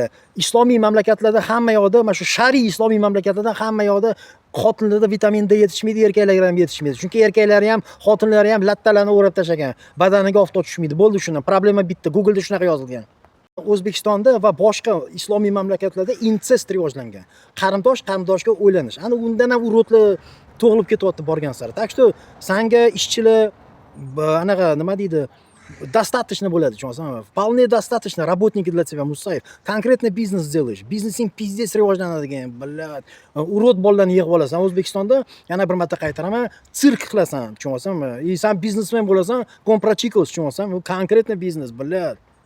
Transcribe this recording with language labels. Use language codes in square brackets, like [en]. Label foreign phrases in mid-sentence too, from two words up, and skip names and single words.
[uz] Islomiy mamlakatlarda hamma yoqda, mana shu shariy islomiy mamlakatlarda hamma yoqda xotinlarda vitamin D yetishmaydi, erkaklarga ham yetishmaydi. Chunki erkaklari ham, xotinlari ham lattalarni o'rab tashagan. Badaniga oftob tushmaydi. Bo'ldi shundan. Problema bitta. Google'da shunaqa yozilgan. O'zbekistonda va boshqa islomiy mamlakatlarda insest rivojlangan. Qarindoshga o'ylanish. Ana undan ham urotlar tug'ilib ketyapti borgan sari. [ru] Так что [uz] sanga ishchilar anaqa nima deydi? Достаточно bo'ladi, tushunasizmi? [ru] Вполне достаточно работники для тебя, Musayev. Конкретно biznes сделаешь. [uz] Biznesing pizdец rivojlanadigan, biladi. Urot bolalarni yig'ib olasan. O'zbekistonda yana bir marta qaytaraman, sirk qilasan, tushunasizmi? Sen biznesmen bo'lasan, komprachikos, tushunasizmi? Bu konkretno biznes, biladi.